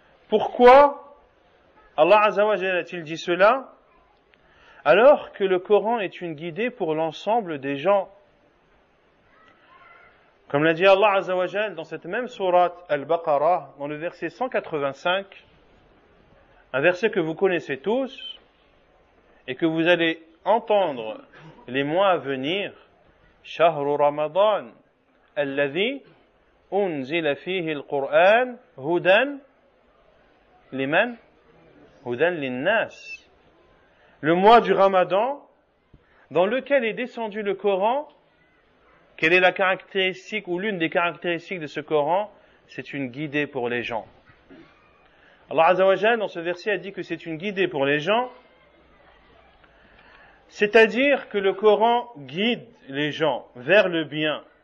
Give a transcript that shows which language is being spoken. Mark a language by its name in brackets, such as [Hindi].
[French] Pourquoi Allah Azza wa Jalla a-t-il dit cela alors que le Coran est une guidée pour l'ensemble des gens? Comme l'a dit Allah Azza wa Jalla dans cette même sourate Al-Baqarah, dans le verset 185, un verset que vous connaissez tous et que vous allez entendre les mois à venir. [Arabic] شهر رمضان الذي أنزل فيه القرآن هدى لمن؟ هدى للناس. [French] Le mois du Ramadan, dans lequel est descendu le Coran, quelle est la caractéristique ou l'une des caractéristiques de ce Coran? C'est une guidée pour les gens. Allah Azza wa Jalla dans ce verset a dit que c'est une guidée pour les gens, c'est-à-dire que le Coran guide les gens vers le bien.